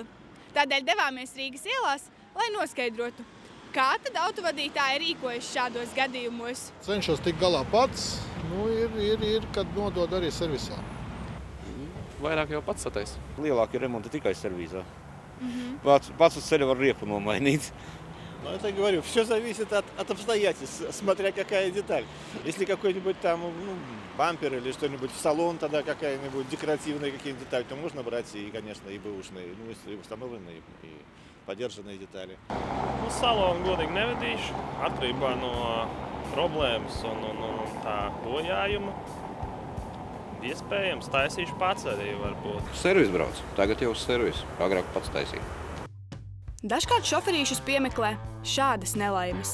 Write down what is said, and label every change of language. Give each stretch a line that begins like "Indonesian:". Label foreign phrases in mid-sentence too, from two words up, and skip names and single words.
Latvian: Tādēļ devāmies Rīgas ielās, lai noskaidrotu, kā tad autovadītāji rīkojas šādos gadījumos? Cenšos tikt galā pats, ir, kad nodod arī servisā. Vairāk jau pats satais. Lielākie remonti tikai сервиза. Пац uz ceļa var riepu nomainīt.
Russian: Ну, это говорю, все зависит от обстоятельств, смотря какая деталь. Если какой-нибудь там бампер или что-нибудь в салон, тогда какая-нибудь декоративная какие-нибудь деталь, то можно брать и, конечно, и бэушные, если установленные, и подержанные детали.
Latvian: Uz salonu godīgi nevedīšu, atkarībā no problēmas un tā bojājuma. Iespējams, taisīšu pats arī varbūt. Servis brauc. Tagad jau uz servisu. Agrāk pats taisīju. Dažkārt šoferīšus piemeklē šādas nelaimes.